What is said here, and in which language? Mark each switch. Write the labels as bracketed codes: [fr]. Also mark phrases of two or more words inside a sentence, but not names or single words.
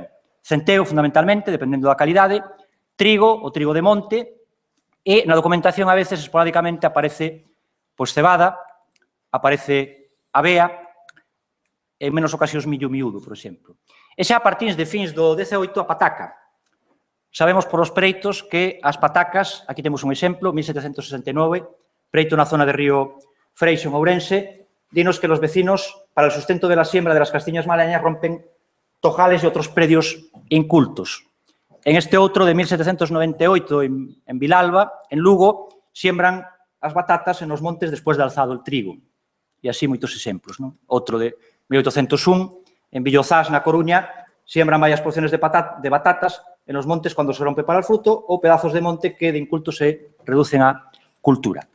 [gl] Centeo, fundamentalmente, dependendo da calidade, trigo, o trigo de monte, e na documentación, a veces, esporádicamente, aparece cebada, aparece avea, en menos ocasións millo miúdo, por exemplo. E xa a partir de fins do 18 a pataca. Sabemos por os preitos que as patacas, aquí temos un exemplo, 1769, preito na zona de Río Freixo, en Ourense, [es] dinos que los vecinos, para el sustento de la siembra de las castiñas malañas, rompen tojales y otros predios incultos. [gl] En este outro de 1798, en Vilalba, en Lugo, siembran as batatas en os montes despois de alzado el trigo. E así moitos exemplos. Outro de 1801, en Villozás, na Coruña, [es] siembran varias porciones de batatas en los montes [gl] cando se rompe [es] para el fruto [gl] ou pedazos de monte que de inculto se reducen a cultura.